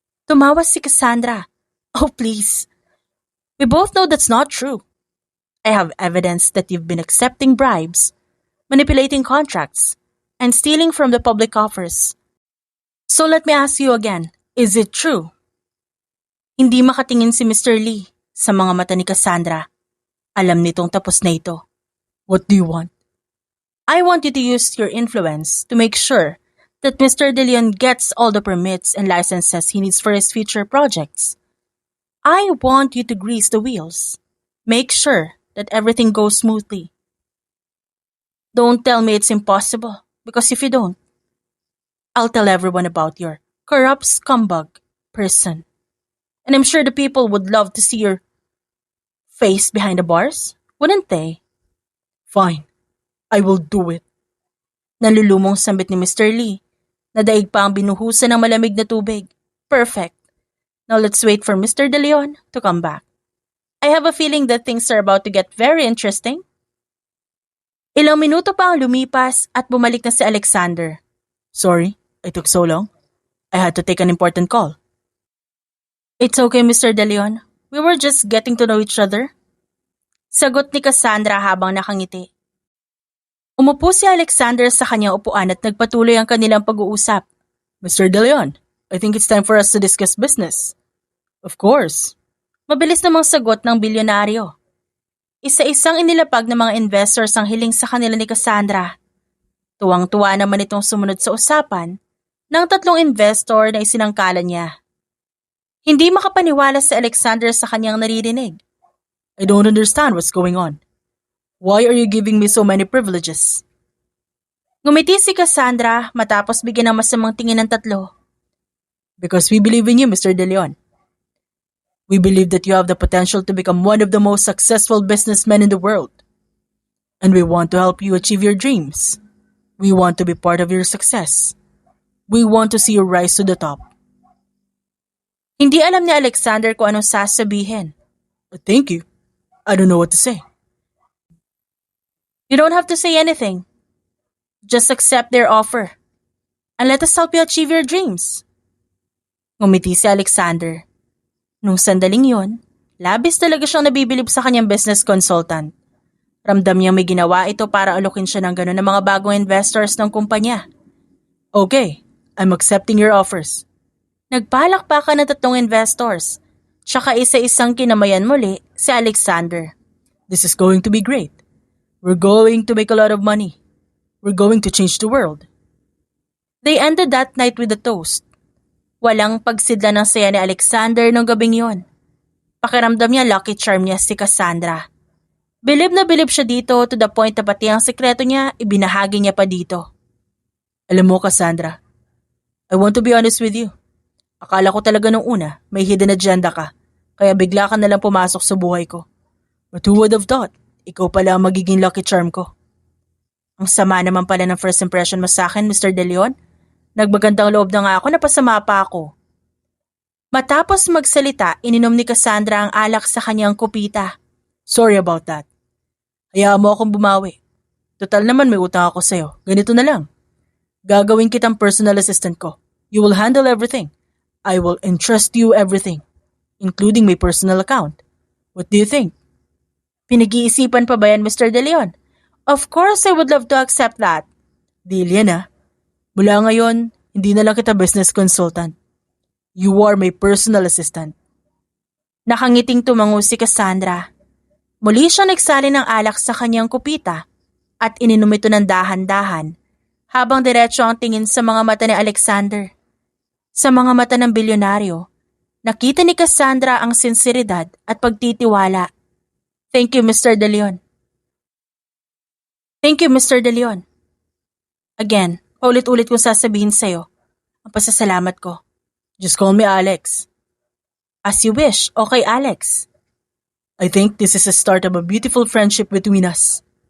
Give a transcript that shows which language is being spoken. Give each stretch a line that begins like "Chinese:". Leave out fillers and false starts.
Filipino: Tumawa si Cassandra.
English: Oh, please. We both know that's not true. I have evidence that you've been accepting bribes, manipulating contracts, and stealing from the public coffers. So let me ask you again, is it true?
Filipino: Hindi makatingin si Mr. Lee sa mga mata ni Cassandra. Alam nitong tapos na ito.
English: What do you want? I want you to use your influence to make sure that Mr. De Leon gets all the permits and licenses he needs for his future projects. I want you to grease the wheels. Make sure that everything goes smoothly. Don't tell me it's impossible, because if you don't, I'll tell everyone about your corrupt scumbag person. And I'm sure the people would love to see your face behind the bars, wouldn't they? Fine, I will do it.
Filipino: Nalulumong sambit ni
English: Mr. Lee.
Filipino: Nadaig pa ang binuhusan ng malamig na tubig.
English: Perfect. Now let's wait for Mr. De Leon to come back. I have a feeling that things are about to get very interesting.
Filipino: Ilang minuto pa ang lumipas at bumalik na si Alexander.
English: Sorry, it took so long. I had to take an important call. It's okay, Mr. De Leon. We were just getting to know each other.
Filipino: Sagot ni Cassandra habang nakangiti. Umupo si Alexander sa kanyang upuan at nagpatuloy ang kanilang pag-uusap.
English: Mr. De Leon, I think it's time for us to discuss business. Of course.
Filipino: Mabilis namang sagot ng bilyonaryo. Isa-isang inilapag ng mga investors ang hiling sa kanila ni Cassandra. Tuwang-tuwa naman itong sumunod sa usapan ng tatlong investor na isinangkalan niya. Hindi makapaniwala si Alexander sa kanyang naririnig.
English: I don't understand what's going on. Why are you giving me so many privileges?
Filipino: Ngumiti si Cassandra matapos bigyan ng masamang tingin ng tatlo.
English: Because we believe in you, Mr. De Leon. We believe that you have the potential to become one of the most successful businessmen in the world. And we want to help you achieve your dreams. We want to be part of your success. We want to see you rise to the top.
Filipino: Hindi alam ni Alexander kung anong sasabihin.
English: Thank you. I don't know what to say. You don't have to say anything. Just accept their offer. And let us help you achieve your dreams.
Filipino: Ngumiti si Alexander. Nung sandaling yon, labis talaga siyang nabibilib sa kanyang business consultant. Ramdam niyang may ginawa ito para alokin siya ng gano'n ng mga bagong investors ng kumpanya.
English: Okay, I'm accepting your offers.
Filipino: Nagpalakpakan ng 3 investors, tsaka isa-isang kinamayan muli si Alexander.
English: This is going to be great. We're going to make a lot of money. We're going to change the world. They ended that night with a toast.
Filipino: Walang pagsidla ng saya ni Alexander nung gabing yon. Pakiramdam niya lucky charm niya si Cassandra. Bilib na bilib siya dito
English: to the point
Filipino: na pati ang sekreto niya ibinahagi niya pa dito. Alam mo Cassandra,
English: I want to be honest with you.
Filipino: Akala ko talaga nung una may hidden agenda ka, kaya bigla ka nalang pumasok sa buhay ko.
English: But who would have thought,
Filipino: ikaw pala ang magiging lucky charm ko. Ang sama naman pala ng first impression mo sa akin, Mr. De Leon. Nagbagandang loob na nga ako, napasama pa ako. Matapos magsalita, ininom ni Cassandra ang alak sa kanyang kupita.
English: Sorry about that.
Filipino: Hayaan mo akong bumawi. Total naman may utang ako sa'yo. Ganito na lang. Gagawin kitang personal assistant ko.
English: You will handle everything. I will entrust you everything, including my personal account. What do you think?
Filipino: Pinag-iisipan pa ba yan,
English: Mr. De Leon? Of course, I would love to accept that.
Filipino: Deal yan ah. Mula ngayon, hindi na lang kita business consultant.
English: You are my personal assistant.
Filipino: Nakangiting tumango si Cassandra. Muli siyang nagsali ng alak sa kanyang kupita at ininom ito ng dahan-dahan habang diretso ang tingin sa mga mata ni Alexander. Sa mga mata ng bilyonaryo, nakita ni Cassandra ang sinseridad at pagtitiwala.
English: Thank you, Mr. De Leon. Thank you, Mr. De Leon.
Filipino: Again, paulit-ulit kong sasabihin sa'yo ang pasasalamat ko.
English: Just call me Alex. As you wish, okay Alex. I think this is the start of a beautiful friendship between us.